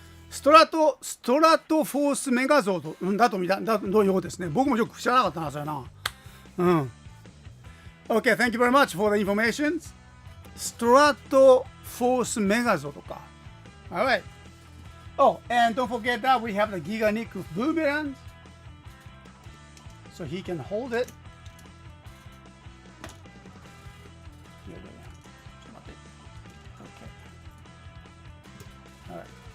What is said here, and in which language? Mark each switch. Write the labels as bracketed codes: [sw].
[ja] ストラトフォースメガゾードだと見たのようですね。僕もよく知らなかったな、それな。うん。 [en] Okay, thank you very much for the information. [ja] ストラトフォースメガゾードか。 [en] Alright. Oh, and don't forget that we have the Giga Nick Boomerang. So he can hold it. Alright.